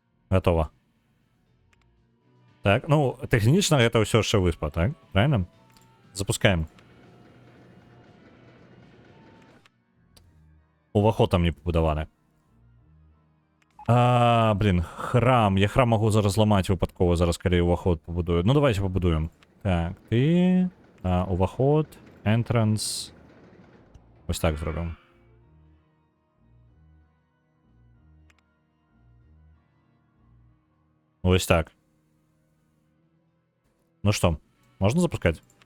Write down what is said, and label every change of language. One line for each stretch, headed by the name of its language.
Russian: Готово.
Belarusian: Так, ну, технічна гэта ўсё яшчэ выспа, так?
Russian: Правильно? Запускаем.
Belarusian: Уваход там не пабудаваны. Блин, храм. Я храм могу зараз зламаць выпадкова, зараз калі уваход побудую. Ну, давайте побудуем. Так, ты... уваход, entrance.
Ukrainian: Ось так зробимо. Ось так.
Russian: Ну что, можно запускать?